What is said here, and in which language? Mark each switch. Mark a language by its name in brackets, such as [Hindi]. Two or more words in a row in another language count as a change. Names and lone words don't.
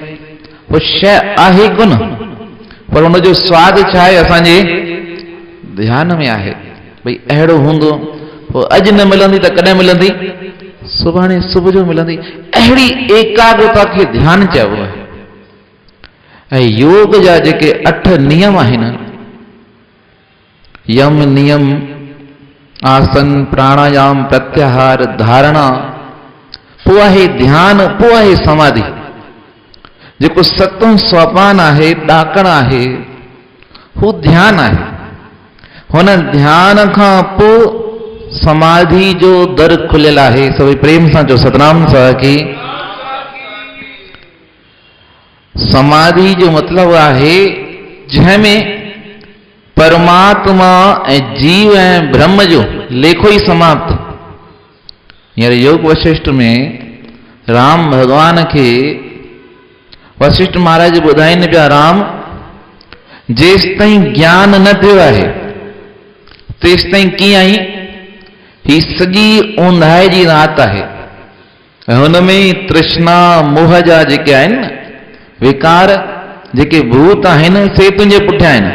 [Sindhi] उहो शइ आहे कोन, पर हुनजो स्वादु छा आहे? असांजे ध्यान में आहे। भई अहिड़ो हूंदो, पोइ अॼु न मिलंदी त कॾहिं मिलंदी? सुभाणे सुबुह जो मिलंदी। अहिड़ी एकाग्रता खे ध्यान चइबो आहे। ऐं योग जा जेके 8 नियम आहिनि, यम नियम, आसन, प्राणायाम, प्रत्याहार, धारणा, पोइ आहे ध्यान, पोइ आहे समाधि। जेको 7 सोपान आहे, ॾाकण आहे, हू ध्यान आहे। हुन ध्यान खां पोइ समाधि जो दर खुलियल आहे। सभई प्रेम सां चओ सतनाम साखी। समाधि जो मतिलबु आहे जंहिंमें परमात्मा ऐं जीव ऐं ब्रह्म जो लेखो ई समाप्त। हींअर योग वशिष्ठ में राम भगवान खे वशिष्ठ महाराज ॿुधाइनि पिया, राम जेस ताईं ज्ञान न थियो आहे तेस ताईं कीअं आई? ही सॼी ऊंधाए जी रात आहे ऐं हुनमें तृष्णा मोह जा जेके आहिनि न विकार जेके भूत आहिनि से तुंहिंजे पुठियां आहिनि।